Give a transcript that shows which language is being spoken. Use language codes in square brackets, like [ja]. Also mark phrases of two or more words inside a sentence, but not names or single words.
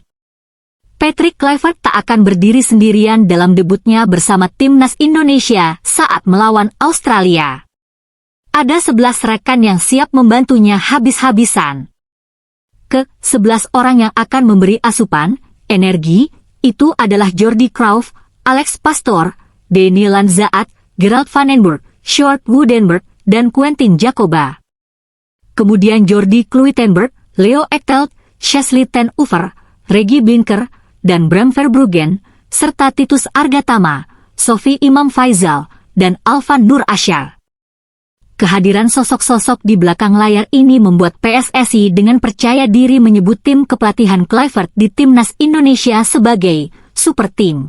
[id] Patrick Kluivert tak akan berdiri sendirian dalam debutnya bersama Timnas Indonesia saat melawan Australia. Ada 11 rekan yang siap membantunya habis-habisan. Ke-11 orang yang akan memberi asupan, energi, itu adalah Jordi Cruijff, Alex Pastoor, Denny Lanzaat, Gerald van den Burg, Sjoerd Woudenberg, dan Quentin Jacoba. Kemudian Jordi Kluitenberg, Leo Echtelt, Chesley ten Oever, Reggie Blinker, dan Bram Verbruggen, serta Titus Argatama, Sofi Imam Faisal, dan Alvan Nur Asyar. Kehadiran sosok-sosok di belakang layar ini membuat PSSI dengan percaya diri menyebut tim kepelatihan Kluivert di Timnas Indonesia sebagai super tim.